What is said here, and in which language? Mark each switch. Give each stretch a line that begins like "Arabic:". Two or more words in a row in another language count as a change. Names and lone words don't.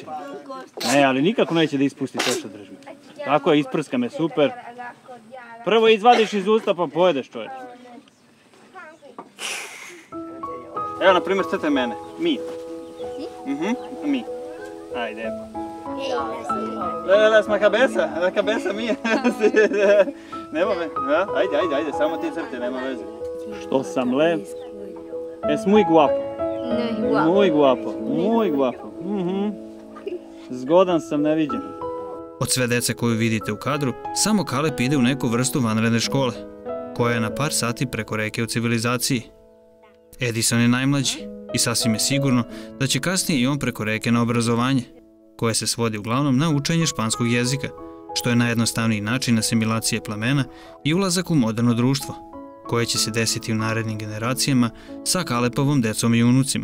Serbian: Ne, ali nikako neće da ispusti to što držim. Tako je, isprska me, super. Prvo izvadiš iz usta pa pojedeš čovječe. Evo, na primjer, crtaj mene. Mi. Mi. Ajde, evo.
Spanish: La cabeza mía.
Serbian: Nema me. Ajde, samo ti crte, nema veze. Što sam lev?
Spanish: Es muy guapo. Muy guapo.
Serbian: Zgodan sam, neviđen. Od sve dece koju vidite u kadru, samo Caleb ide u neku vrstu vanredne škole, koja je na par sati preko reke u civilizaciji. Edison je najmlađi i sasvim je sigurno da će kasnije i on preko reke na obrazovanje, koje se svodi uglavnom na učenje španskog jezika, što je najjednostavniji način asimilacije plemena i ulazak u moderno društvo, koje će se desiti u narednim generacijama sa Calepovom decom i unucima.